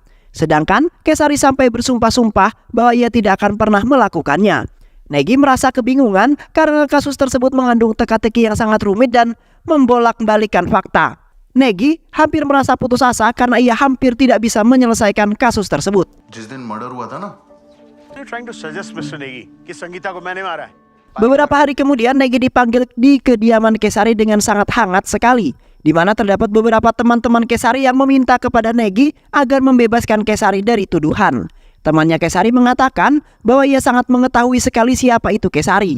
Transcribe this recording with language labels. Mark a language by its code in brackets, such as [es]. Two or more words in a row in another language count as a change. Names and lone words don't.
[id] Sedangkan Kesari sampai bersumpah-sumpah bahwa ia tidak akan pernah melakukannya. Negi merasa kebingungan karena kasus tersebut mengandung teka-teki yang sangat rumit dan membolak-balikan fakta. Negi hampir merasa putus asa karena ia hampir tidak bisa menyelesaikan kasus tersebut. [hi] जिस दिन मर्डर हुआ था ना, [en] trying to suggest Mr. [hi] Negi कि संगीता को मैंने मारा है. [id] Beberapa hari kemudian Negi dipanggil di kediaman Kesari dengan sangat hangat sekali, di mana terdapat beberapa teman-teman Kesari yang meminta kepada Negi agar membebaskan Kesari dari tuduhan. Temannya Kesari mengatakan bahwa ia sangat mengetahui sekali siapa itu Kesari.